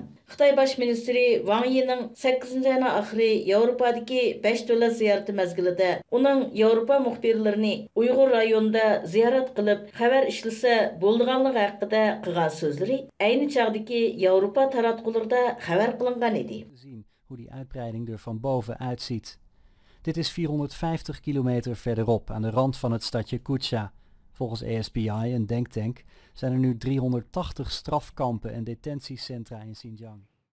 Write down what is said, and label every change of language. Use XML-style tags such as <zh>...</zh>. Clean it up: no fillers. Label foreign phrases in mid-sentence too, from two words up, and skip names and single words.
<uz>Xitoy bosh ministri Wang Yining 8-oyning oxiri Yevropadagi 5 davlat ziyorati mazgilida uning Yevropa muxbirlarini Uyg'ur rayonida ziyorat qilib, xabar ishlasa bo'lganligi haqida qilgan so'zlari ayni chog'dagi Yevropa taratqularida xabar qilingan edi.</uz> <nl>Hoe die uitbreiding er van boven uitziet. Dit is 450 kilometer verderop aan de rand van het stadje Kucha. Volgens ASPI, een denktank, zijn er nu 380 strafkampen en detentiecentra in Xinjiang.</nl>